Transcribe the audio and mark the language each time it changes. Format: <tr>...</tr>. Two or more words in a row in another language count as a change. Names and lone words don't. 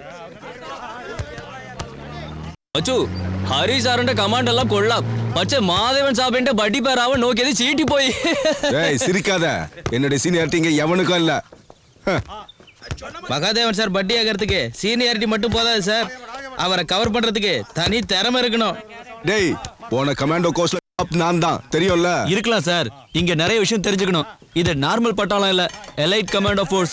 <ml>അച്ചു ഹരി സാറിന്റെ കമാൻഡ് എല്ലാം കൊള്ളാം. പക്ഷെ മാധവൻ സാബിന്റെ ബഡി പേരാവൻ നോക്കിയത് ചീറ്റിപ്പോയി.</ml> <ta>சிரிக்காத, என்னுடைய சீனியாரிட்டி இங்க எவனுக்கும் இல்ல. மகாதேவன் சார் பட்டி ஆகிறதுக்கு சீனியாரிட்டி மட்டும் போதாது சார், அவரை கவர் பண்றதுக்கு தனி திறமை இருக்கணும். டேய், போன</ta> <en>commando course-ல</en> <ta>நான் தான் தெரியும்ல. இருக்கலாம் சார், இங்க நிறைய விஷயம் தெரிஞ்சுக்கணும். இது நார்மல் பட்டாளம் இல்ல,</ta> <en>elite commando force.</en>